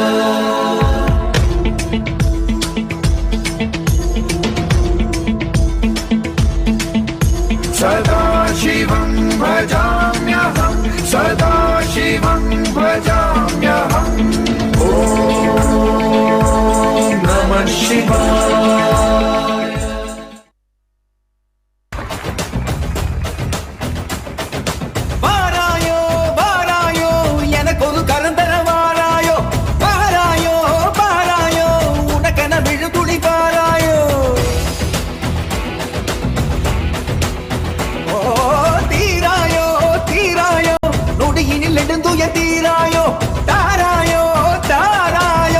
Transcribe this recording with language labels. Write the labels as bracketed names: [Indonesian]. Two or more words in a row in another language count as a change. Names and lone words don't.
[Sanskrit] सदा शिवं भजाम्यहं सदा शिवं भजाम्यहम् ॐ नमः शिवाय [Tamil] வாராயோ வாராயோ எனக்கொரு கரந்தர வாராயோ வாராயோ வாராயோ உனக்கென விழுதுளி வாராயோ ஓ தீராயோ தீராயோ நொடியினில் நெடுந்துய தீராயோ தாராயோ தாராயோ